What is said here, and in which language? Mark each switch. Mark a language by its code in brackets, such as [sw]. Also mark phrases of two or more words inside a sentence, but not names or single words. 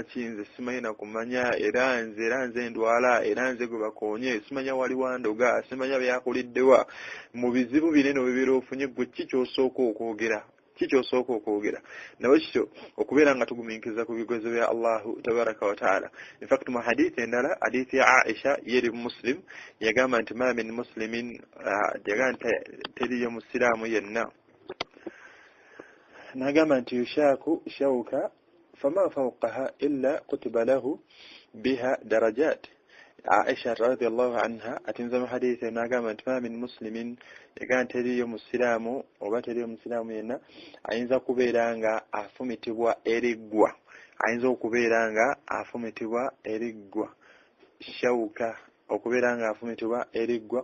[lg] kinze simanyi nakumanya era nze ndwala era nze gwe bakoonye simanya wali wandoga simanya byakuliddewa mu bizibu binene obeera ofunye gwe kiki ky'osooka okwogera kikyosooka okwogera nawe kityo okubeera nga tugumiikiriza ku bigezo bya [ar] الله تبارك وتعالى [en] in fact [lg] mu hadithi endala hadithi ya Aisha yeri Muslim yagamba nti [ar] ما من مسلم [lg] yagamba nti teriyo musiraamu yenna nagamba nti [ar] يشاك شوكة فما فوقها إلا كتبت له بها درجة [lg] Aisha [ar] رضي الله عنها [lg] atinza mu hadithi nagamba nti [ar] ما من مسلم [lg] yagamba nti teriyo musiraamu oba teriyo musiraamu yenna ayinza kubeera nga afumitibwa eriggwa ayinza okubeera nga afumitibwa eriggwa shawuka okubeera nga afumitibwa eriggwa